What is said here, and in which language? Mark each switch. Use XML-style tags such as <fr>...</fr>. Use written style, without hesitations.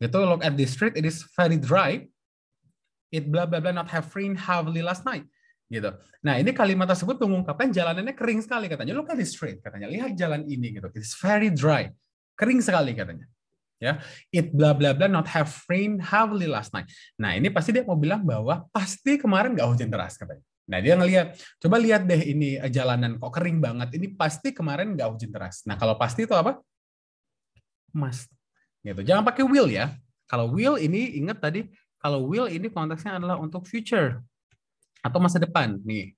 <en>Itu look at this street, it is very dry, it blah blah blah not have rain heavily last night</en> <id>gitu. Nah, ini kalimat tersebut mengungkapkan jalanannya kering sekali katanya.</id> <en>Look at this street</en> <id>katanya, lihat jalan ini gitu,</id> <en>it is very dry,</en> <id>kering sekali katanya. Ya,</id> <en>it blah blah blah not have rain heavily last night.</en> <id>Nah, ini pasti dia mau bilang bahwa pasti kemarin nggak hujan deras katanya. Nah, dia ngelihat, coba lihat deh ini jalanan kok kering banget. Ini pasti kemarin nggak hujan deras. Nah, kalau pasti itu apa? Must. Gitu. Jangan pakai will ya. Kalau will ini ingat tadi, kalau will ini konteksnya adalah untuk future atau masa depan nih.</id>